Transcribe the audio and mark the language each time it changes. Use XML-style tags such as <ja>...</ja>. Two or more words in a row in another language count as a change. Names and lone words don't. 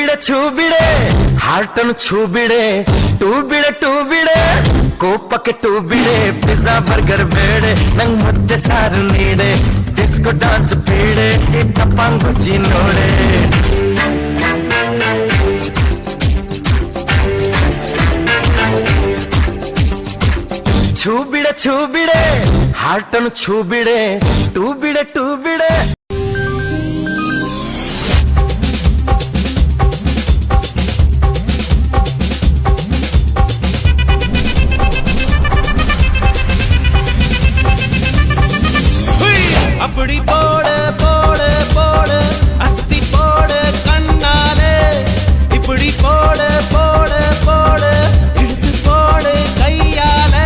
<kn>ಛೂ ಬಿಡೆ ಹಾರ್ಟನ್ನು ಛೂ ಬಿಡೆ ಟೂ ಬಿಡೆ ಕೋಪಕ್ಕೆ ಟೂ ಬಿಡೆ</kn> <en>pizza burger</en> <kn>ಬೇಡೆ ನಂಗ್ ಮುದ್ದೆ ಸಾರು ನೀಡೆ</kn> <en>disco dance</en> <kn>ಬೇಡೆ ಟಪಾಂಗ್ ಗುಜ್ಜಿ ನೋಡೆ ಛೂ ಬಿಡೆ ಹಾರ್ಟನ್ನು ಛೂ ಬಿಡೆ ಟೂ ಬಿಡೆ</kn> <ta>அப்படி போடு போடு போடு அஸ்தி போடு கண்ணாலே இப்படி போடு போடு போடு இழுத்து போடு கையாலே</ta>